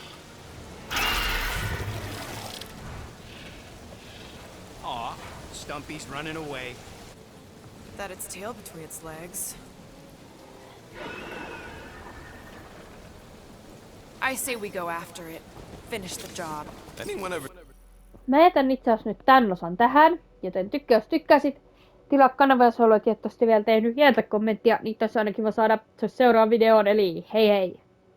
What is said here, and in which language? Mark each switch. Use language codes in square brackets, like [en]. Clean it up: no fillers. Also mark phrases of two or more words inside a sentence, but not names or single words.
[en] Aw, Stumpy's running away. That its tail between its legs. I say we go after it. Finish the job. Anyone ever... [fi] Mä jätän itse asiassa nyt tän osan tähän, joten jos tykkäsit, tilaa kanava, jos haluat, että tosta vielä tehnyt, jätä kommenttia, niin tässä on aina kiva saada seuraavaan videoon, eli hei hei!